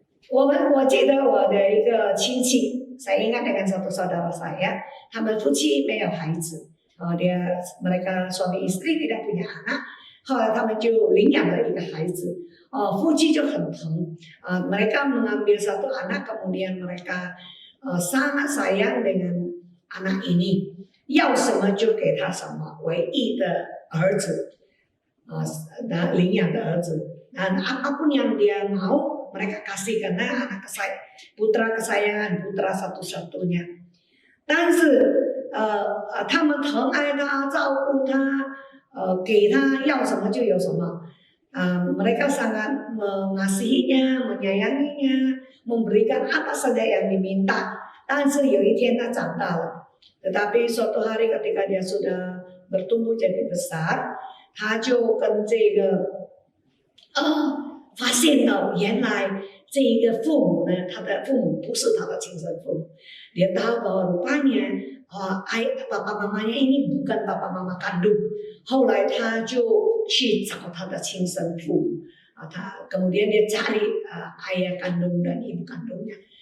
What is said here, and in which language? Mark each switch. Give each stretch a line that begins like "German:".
Chinese: 我记得我的一个亲戚，
Indonesian: saya ingat dengan satu saudara saya,
Chinese: 他们夫妻没有孩子。
Indonesian: mereka suami istri tidak punya anak，
Chinese: 后来他们就领养了一个孩子，夫妻就很疼，
Indonesian: mereka mengambil satu anak， kemudian mereka sangat sayang dengan anak ini，
Chinese: 要什么就给他什么，唯一的儿子，领养的儿子，
Indonesian: dan apapun yang dia mau mereka kasih karena putra kesayangan, putra satu-satunya。
Chinese: 但是他们疼爱他，照顾他，给他要什么就有什么。
Indonesian: mereka sangat mengasihinya, menyayanginya, memberikan apa saja yang diminta.
Chinese: 但是有一天他长大了，
Indonesian: tetapi suatu hari ketika dia sudah bertumbuh jadi besar，
Chinese: 他就跟这个发现到原来这一个父母呢，他的父母不是他的亲生父母。
Indonesian: Dia tahu bahwa rupanya papa mamanya ini bukan papa mama kandung.
Chinese: 后来他就去找他的亲生父母，
Indonesian: kemudian dia cari ayah kandung dan ibu kandungnya.